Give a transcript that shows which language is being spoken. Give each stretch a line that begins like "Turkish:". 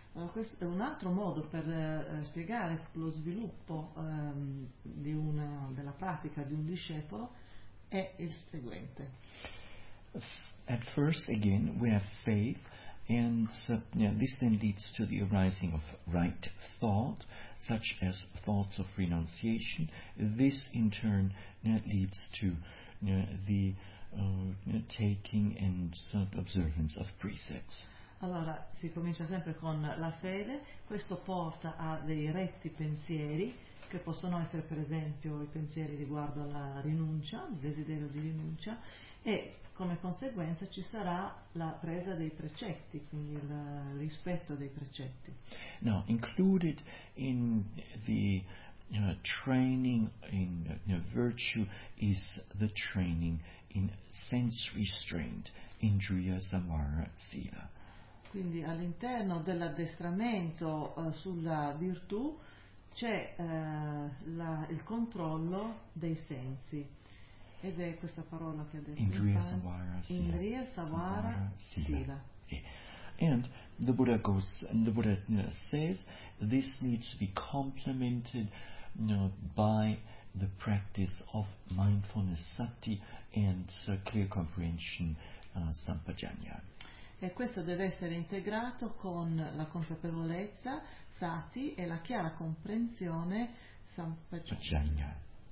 Italian: Questo è un altro modo per spiegare lo sviluppo della pratica di un discepolo, è il seguente.
English: At first, again, we have faith, and this then leads to the arising of right thought, such as thoughts of renunciation. This in turn leads to the taking and observance of precepts.
Italian: Allora, si comincia sempre con la fede, questo porta a dei retti pensieri, che possono essere per esempio i pensieri riguardo alla rinuncia, il desiderio di rinuncia, e come conseguenza ci sarà la presa dei precetti, quindi il rispetto dei precetti.
English: Now, included in the training in virtue is the training in sense restraint, indriya samvara sila.
Italian: Quindi all'interno dell'addestramento sulla virtù c'è il controllo dei sensi. Ed è questa parola che ha detto.
Pali: Indriya samvara sila. Indriya samvara sila.
English: And the Buddha goes, and the Buddha says this needs to be complemented by the practice of mindfulness sati and clear comprehension sampajanya.
Italian: E questo deve essere integrato con la consapevolezza, sati, e la chiara comprensione, sampajanya.